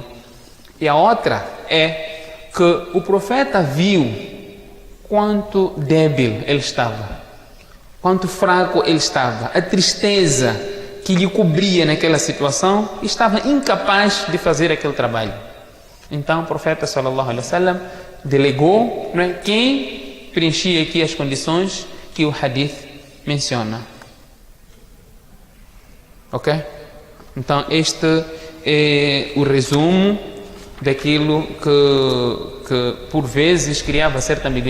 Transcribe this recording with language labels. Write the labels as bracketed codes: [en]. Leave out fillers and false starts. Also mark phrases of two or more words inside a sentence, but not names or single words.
[pt] E a outra é que o profeta viu quanto débil ele estava, quanto fraco ele estava, a tristeza que lhe cobria naquela situação, e estava incapaz de fazer aquele trabalho. Então o profeta [ar] صلى الله عليه وسلم [pt] delegou, não é, quem preenchia aqui as condições que o hadith menciona. Ok? Então este é o resumo daquilo que por vezes criava certa ambiguidade.